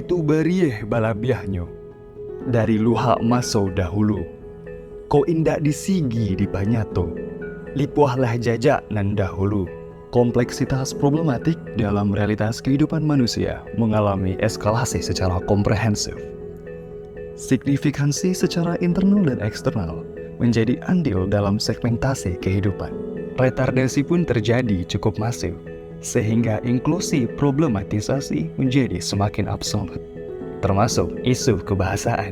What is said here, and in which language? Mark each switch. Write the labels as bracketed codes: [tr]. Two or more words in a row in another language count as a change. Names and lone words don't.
[min] berieh balabiahnya dari luha maso dahulu. Ko indak disigi di banyato, lipuahlah jajak nan dahulu. [id] Kompleksitas problematik dalam realitas kehidupan manusia mengalami eskalasi secara komprehensif. Signifikansi secara internal dan eksternal menjadi andil dalam segmentasi kehidupan. Retardasi pun terjadi cukup masif, sehingga inklusi problematisasi menjadi semakin absolut, termasuk isu kebahasaan.